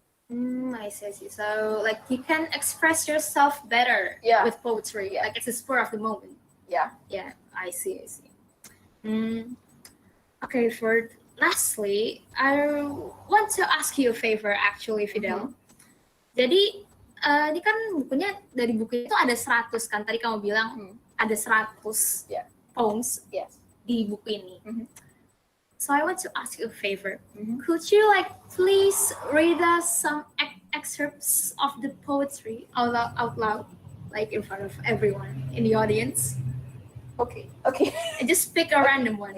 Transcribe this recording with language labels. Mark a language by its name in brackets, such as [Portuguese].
[English] I see. So like you can express yourself better Yeah. with poetry. Yeah. Like it's a spur of the moment. Yeah. Yeah, I see. Okay, for lastly, I want to ask you a favor actually, Fidel. [Indonesian] Jadi ini kan bukunya, dari buku itu ada 100 kan, tadi kamu bilang ada 100 [English] Yeah. poems Yes. [Indonesian] di buku ini. [English] So I want to ask you a favor. Mhm. Could you like please read us some excerpts of the poetry out loud, like in front of everyone in the audience? Okay. And just pick a random one.